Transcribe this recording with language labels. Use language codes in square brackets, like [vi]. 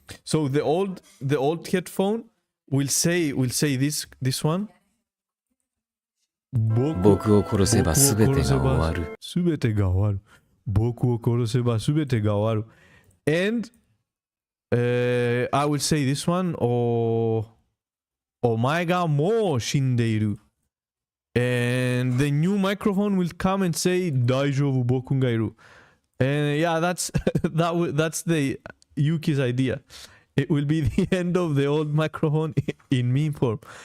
[en] So the old headphone will say this one. [ja] 僕を殺せば全てが終わる。全てが終わる。僕を殺せば全てが終わる。 [en] And I will say this one. [ja] お前がもう死んでいる。 [en] And the new microphone will come and say [ja] 大丈夫僕がいる。 [en] And yeah, that's the Yuki's idea. It will be the end of the old microphone in meme form.